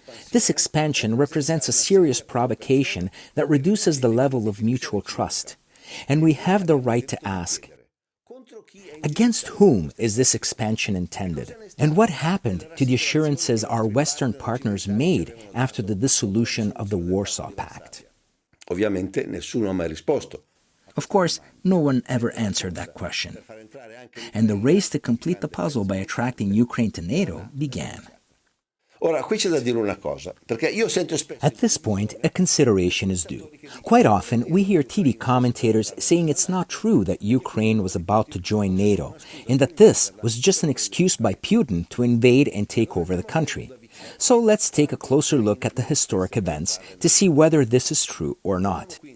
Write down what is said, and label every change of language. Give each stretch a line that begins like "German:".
English: This expansion represents a serious provocation that reduces the level of mutual trust, and we have the right to ask, against whom is this expansion intended? And what happened to the assurances our Western partners made after the dissolution of the Warsaw Pact?"
Italian: Ovviamente nessuno ha mai risposto.
English: Of course, no one ever answered that question. And the race to complete the puzzle by attracting Ukraine to NATO began.
Italian: Ora, qui c'è da dire una cosa, perché io sento spesso...
English: At this point, a consideration is due. Quite often, we hear TV commentators saying it's not true that Ukraine was about to join NATO, and that this was just an excuse by Putin to invade and take over the country. So let's take a closer look at the historic events to see whether this is true or not.